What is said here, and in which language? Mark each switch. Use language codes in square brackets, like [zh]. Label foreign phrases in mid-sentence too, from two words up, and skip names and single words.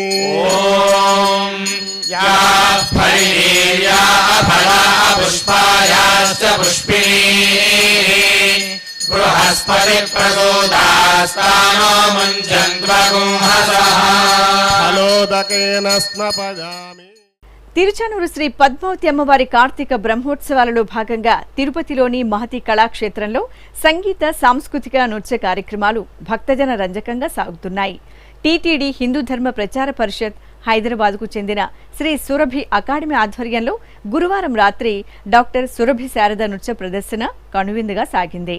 [sa] या फलिनीर्या फला पुष्पायाश्च पुष्पिणी बृहस्पति प्रसोदास्तानो मुञ्चन्त्वगुंहसः फलोदकेन स्नपयामि. [te] తిరుచానూరు శ్రీ పద్మావతి అమ్మవారి కార్తీక బ్రహ్మోత్సవాలలో భాగంగా తిరుపతిలోని మహతి కళాక్షేత్రంలో సంగీత, సాంస్కృతిక, నృత్య కార్యక్రమాలు భక్తజన రంజకంగా సాగుతున్నాయి. టీటీడీ హిందూ ధర్మ ప్రచార పరిషత్ హైదరాబాద్కు చెందిన శ్రీ సురభి అకాడమీ ఆధ్వర్యంలో గురువారం రాత్రి డాక్టర్ సురభి శారద నృత్య ప్రదర్శన కనువిందుగా సాగింది.